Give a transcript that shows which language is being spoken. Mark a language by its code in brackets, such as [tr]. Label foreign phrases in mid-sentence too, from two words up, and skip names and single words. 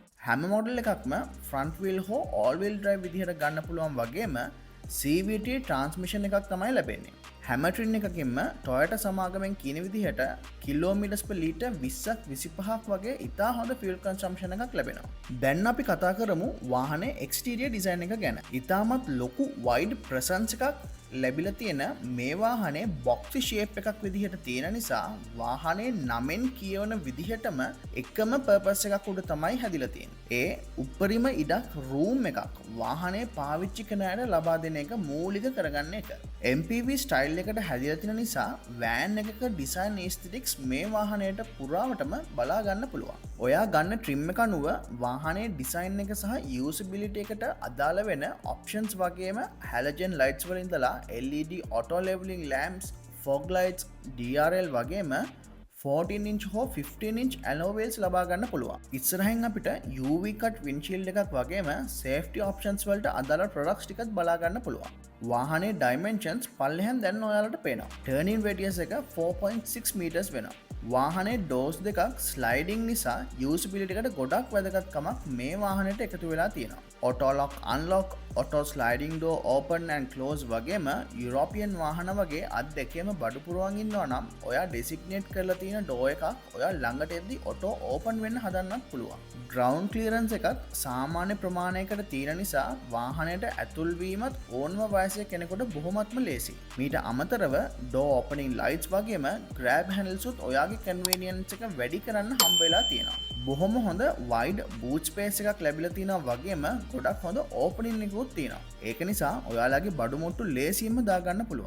[si] හැම model එකක්ම [en] front wheel [si] හෝ [en] all wheel drive [si] විදිහට ගන්න පුළුවන් වගේම [en] CVT transmission [si] එකක් තමයි ලැබෙන්නේ. හැම ට්‍රින් එකකින්ම Toyota සමාගමෙන් කියන විදිහට [en] kilometers per liter [si] 20ක් 25ක් වගේ ඉතා හොඳ [en] fuel consumption [si] එකක් ලැබෙනවා. දැන් අපි කතා කරමු වාහනේ [en] exterior design [si] එක ගැන. ඉතාමත් ලොකු [en] wide presence [si] එකක් ලැබිලා තියෙන මේ වාහනේ [en] boxy shape [si] එකක් විදිහට තියෙන නිසා වාහනේ නමෙන් කියවන විදිහටම එකම purpose එකක් උඩ තමයි හැදිලා තියෙන්නේ. ඒ උපරිම ඉඩක් room එකක් වාහනේ පාවිච්චි කරන අයට ලබා දෙන එක මූලික කරගන්න එක. [en] MPV style [si] එකට හැදිලා තියෙන නිසා van එකක [en] design aesthetics [si] මේ වාහනයට පුරාවටම බලා ගන්න පුළුවන්. ඔයා ගන්න trim එක අනුව වාහනේ design එක සහ usability එකට අදාළ වෙන options වගේම [en] halogen lights [si] වලින් ඉඳලා [en] LED auto leveling lamps, fog lights, DRL [si] වගේම 14 inch හෝ 15 [en] inch alloy wheels [si] ලබා ගන්න පුළුවන්. ඉස්සරහින් අපිට [en] UV cut windshield [si] එකක් වගේම [en] safety options [si] වලට අදාළ products ටිකත් බලා ගන්න පුළුවන්. වාහනේ dimensions පල්ලෙහෙන් දැන් ඔයාලට පේනවා. [en] turning radius [si] එක 4.6 meters වෙනවා. වාහනේ doors දෙකක් sliding නිසා usability එකට ගොඩක් වැදගත්කමක් මේ වාහනේට එකතු වෙලා තියෙනවා. [en] auto lock unlock, auto sliding door open and close [si] වගේම යුරෝපියන් වාහන වගේ අත් දෙකේම බඩු පුරවන් ඉන්නවා නම් ඔයා designate කරලා තියෙන door එකක් ඔයා ළඟට එද්දි [en] auto open [si] වෙන්න හදන්නත් පුළුවන්. [en] ground clearance [si] එකක් සාමාන්‍ය ප්‍රමාණයකට තියෙන නිසා වාහනයට ඇතුල් වීමත් ඕනම වයසක කෙනෙකුට බොහොමත්ම ලේසි. මීට අමතරව [en] door opening lights [si] වගේම [en] grab handles [si] උත් ඔයාගේ convenience එක වැඩි කරන්න හම්බ වෙලා තියෙනවා. බොහොම හොඳ [en] wide boot space [si] එකක් ලැබිලා තියෙනවා වගේම ගොඩක් හොඳ opening එකකුත් තියෙනවා. ඒක නිසා ඔයාලගේ බඩු මුට්ටු ලේසියෙන්ම දාගන්න පුළුවන්.